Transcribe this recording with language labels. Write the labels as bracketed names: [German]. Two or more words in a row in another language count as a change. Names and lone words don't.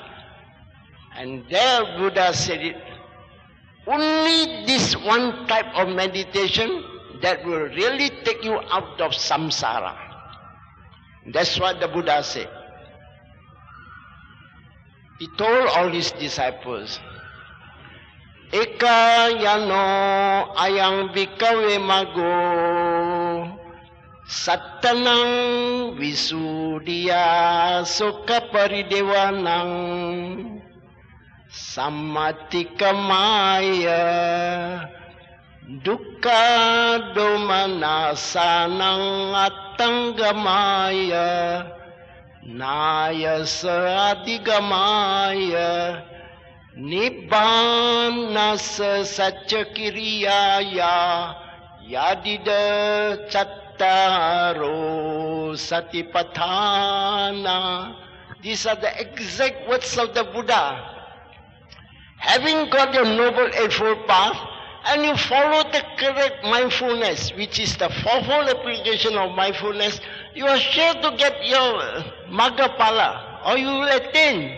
[English] And there Buddha said it. Only this one type of meditation that will really take you out of samsara. That's what the Buddha said. He told all his disciples, [Pali] Eka yano ayang bikawe mago Sattanang visuddhiya sukha paridevanang Samatikamaya dukkha domanasanang attangamaya Nayasa adigamaya Nibbanasa satchakiriyaya Yadida chattaro satipatthana. [English] These are the exact words of the Buddha. Having got your Noble Eightfold Path and you follow the correct mindfulness, which is the fourfold application of mindfulness, you are sure to get your Maggapala, or you will attain.